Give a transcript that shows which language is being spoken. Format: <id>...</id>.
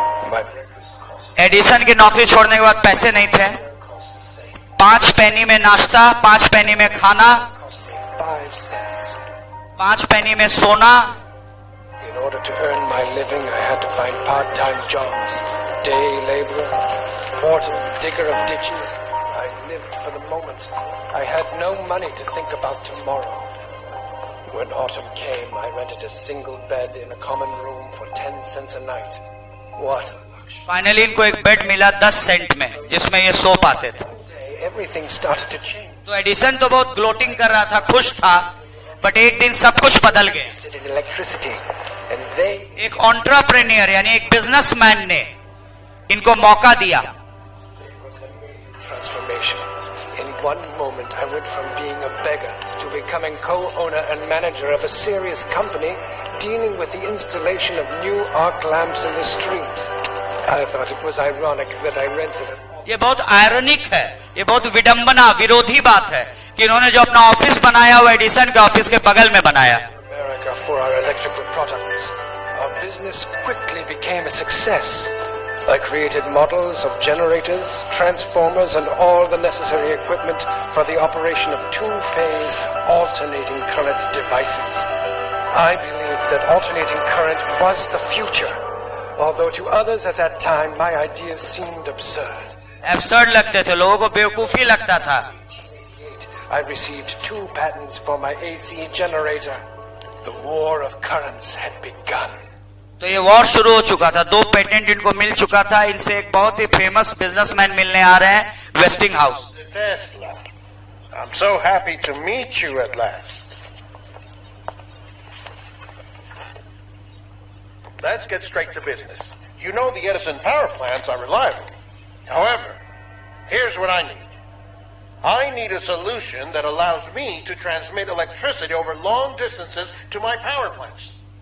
<en>My breakfast cost</en> <hi>Edison की नौकरी छोड़ने के बाद पैसे नहीं थे।</hi> <en>the same.</en> <hi>5 पैनी में नाश्ता, 5 पैनी में खाना,</hi> <en>Cost me 5 cents.</en> <hi>5 पैनी में सोना।</hi> <en>In order to earn my living, I had to find part-time jobs. Day laborer, porter, digger of ditches. I lived for the moment. I had no money to think about tomorrow. When autumn came, I rented a single bed in a common room for 10 cents a night. What a luxury.</en> <hi>Finally इनको एक bed मिला 10 Saint में, जिसमें ये सो पाते थे।</hi> <en>Everything started to change.</en> <hi>तो Edison तो बहुत ग्लोटिंग कर रहा था, खुश था, बट एक दिन सब कुछ बदल गया।</hi> <en>In electricity, and they</en> <hi>एक एंटरप्रेन्योर यानी एक बिजनेसमैन ने इनको मौका दिया।</hi> <en>transformation. In one moment, I went from being a beggar to becoming co-owner and manager of a serious company dealing with the installation of new arc lamps in the streets. I thought it was ironic that I rented it.</en> <hi>ये बहुत ironic है, ये बहुत विडंबना, विरोधी बात है कि इन्होंने जो अपना ऑफिस बनाया वो एडिसन के ऑफिस के बगल में बनाया।</hi> <en>America for our electrical products. Our business quickly became a success. I created models of generators, transformers, and all the necessary equipment for the operation of two-phase alternating current devices. I believed that alternating current was the future, although to others at that time my ideas seemed absurd.</en> <hi>Absurd लगते थे, लोगों को बेवकूफी लगता था.</hi> <en>I received 2 patents for my AC generator. The war of currents had begun.</en> <hi>तो ये war शुरू हो चुका था. 2 पेटेंट इनको मिल चुका था. इनसे एक बहुत ही फेमस बिजनेसमैन मिलने आ रहे हैं, wasting house.</hi> <en>Tesla, I'm so happy to meet you at last. Let's get straight to business. You know the Edison power plants are reliable. However, here's what I need. I need a solution that allows me to transmit electricity over long distances to my power plants.</en>